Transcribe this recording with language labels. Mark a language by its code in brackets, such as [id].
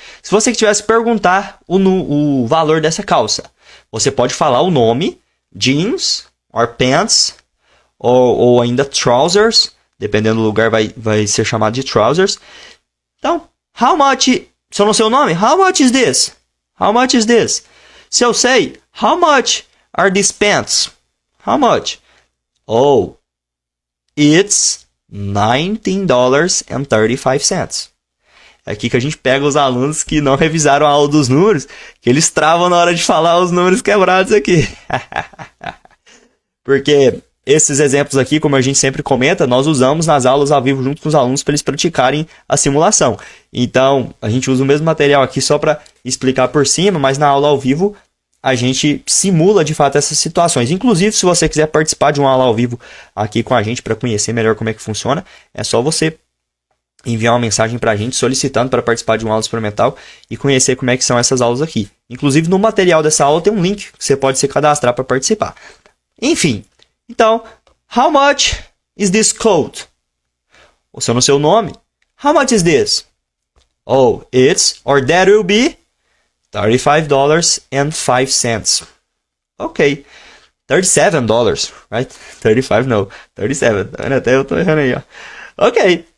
[pt] Se você tivesse perguntar o valor dessa calça, você pode falar o nome, jeans, or pants, ou ainda trousers, dependendo do lugar vai ser chamado de trousers. Então, how much, se eu não sei o nome, [en] how much is this? How much is this? [pt] Se eu sei, [en] how much are these pants? How much? Oh, it's $19.35. [pt] É aqui que a gente pega os alunos que não revisaram a aula dos números, que eles travam na hora de falar os números quebrados aqui. Porque esses exemplos aqui, como a gente sempre comenta, nós usamos nas aulas ao vivo junto com os alunos para eles praticarem a simulação. Então, a gente usa o mesmo material aqui só para explicar por cima, mas na aula ao vivo a gente simula de fato essas situações. Inclusive, se você quiser participar de uma aula ao vivo aqui com a gente para conhecer melhor como é que funciona, é só você enviar uma mensagem para a gente solicitando para participar de uma aula experimental e conhecer como é que são essas aulas aqui. Inclusive, no material dessa aula tem um link que você pode se cadastrar para participar. Enfim, então, [en] how much is this coat? [pt] Ou se eu não sei o nome, [en] how much is this? Oh, it's, or that will be, $35.05. Ok. [pt] $37, right? 35 não, 37. Até eu tô errando aí, ó. Ok.